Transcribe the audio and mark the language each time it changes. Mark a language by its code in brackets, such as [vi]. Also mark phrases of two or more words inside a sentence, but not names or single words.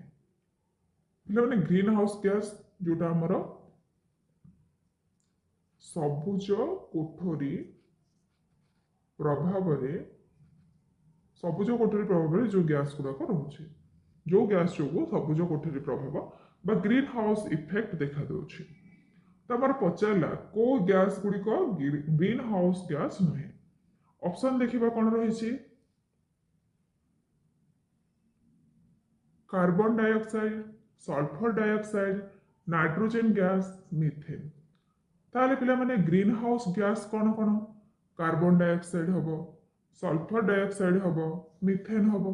[or] ପିଲାମାନେ [en] green house gas [or] ଯୋଉଟା ଆମର ସବୁଜ କୋଠରୀ ପ୍ରଭାବରେ ଯୋଉ ଗ୍ୟାସ୍ ଗୁଡାକ ରହୁଛି, ଯୋଉ ଗ୍ୟାସ୍ ଯୋଗୁଁ ସବୁଜ କୋଠରୀ ପ୍ରଭାବ ବା [en] green house effect [or] ଦେଖାଦେଉଛି। ତ ଆମର ପଚାରିଲା କୋଉ ଗ୍ୟାସ୍ ଗୁଡ଼ିକ [en] green house gas [or] ନୁହେଁ। ଅପସନ୍ ଦେଖିବା କ'ଣ ରହିଛି? [en] carbon dioxide, sulphur dioxide, nitrogen gas, methane. [or] ତାଲେ ପିଲାମାନେ [en] green house gas [or] କୋଉ କୋଉ? [en] carbon dioxide [or] ହବ, [en] sulphur dioxide [or] ହବ, ମିଥେନ ହବ।